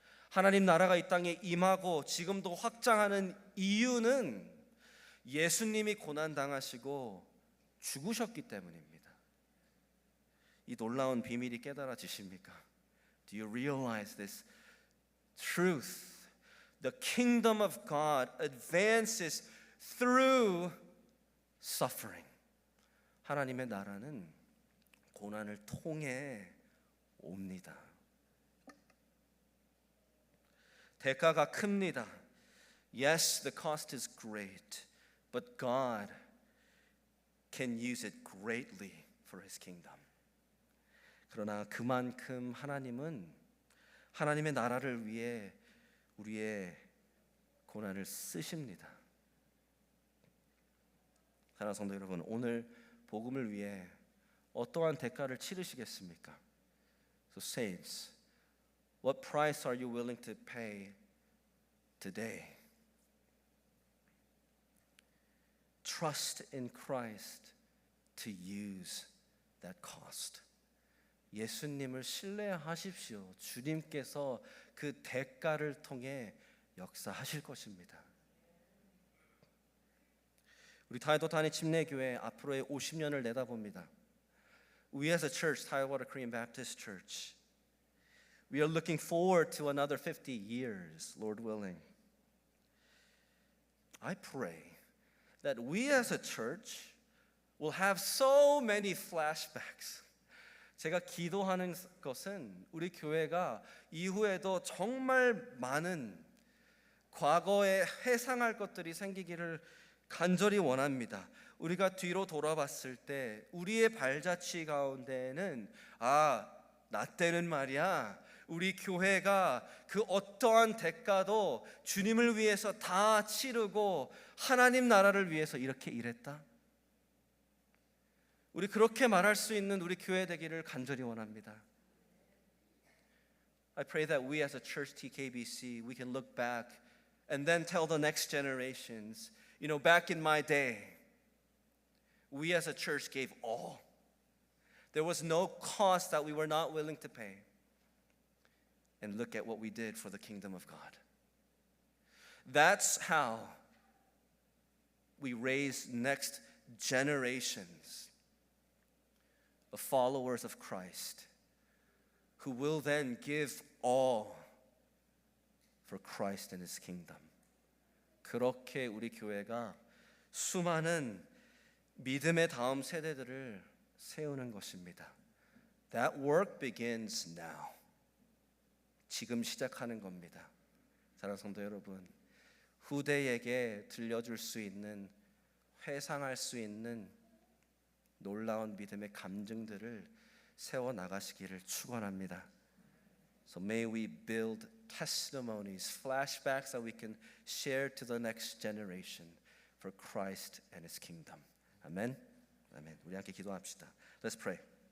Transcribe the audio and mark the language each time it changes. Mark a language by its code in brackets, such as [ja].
[ko] 하나님 나라가 이 땅에 임하고 지금도 확장하는 이유는 예수님이 고난 당하시고 죽으셨기 때문입니다. 이 놀라운 비밀이 깨달아지십니까? [en] Do you realize this truth? The kingdom of God advances through suffering. [ko] 하나님의 나라는 고난을 통해 옵니다. 대가가 큽니다. [en] Yes, the cost is great, but God can use it greatly for His kingdom. [ko] 그러나 그만큼 하나님은 하나님의 나라를 위해 우리의 고난을 쓰십니다. 사랑하는 성도 여러분, 오늘 복음을 위해 어떠한 대가를 치르시겠습니까? [en] So saints, what price are you willing to pay today? Trust in Christ to use that cost. [ko] 예수님을 신뢰하십시오. 주님께서 그 대가를 통해 역사하실 것입니다. 우리 타이도타니 침례교회 앞으로의 50년을 내다봅니다. [en] We as a church, Tidewater Korean Baptist Church, we are looking forward to another 50 years, Lord willing. I pray that we as a church will have so many flashbacks. [ko] 제가 기도하는 것은 우리 교회가 이후에도 정말 많은 과거에 회상할 것들이 생기기를 간절히 원합니다. 우리가 뒤로 돌아봤을 때 우리의 발자취 가운데는 나 때는 말이야 우리 교회가 그 어떠한 대가도 주님을 위해서 다 치르고 하나님 나라를 위해서 이렇게 일했다. 우리 그렇게 말할 수 있는 우리 교회 되기를 간절히 원합니다. [en] I pray that we as a church TKBC we can look back and then tell the next generations, you know, back in my day, we as a church gave all. There was no cost that we were not willing to pay. And look at what we did for the kingdom of God. That's how we raise next generations of followers of Christ who will then give all for Christ and His kingdom. [ko] 그렇게 우리 교회가 수많은 믿음의 다음 세대들을 세우는 것입니다. [en] That work begins now. [ko] 지금 시작하는 겁니다. 사랑하는 성도 여러분, 후대에게 들려줄 수 있는, 회상할 수 있는 놀라운 믿음의 감증들을 세워 나가시기를 축원합니다. [en] So may we build testimonies, flashbacks that we can share to the next generation for Christ and His kingdom. [ko] 아멘. 아멘. 우리 함께 기도합시다. [en] Let's pray.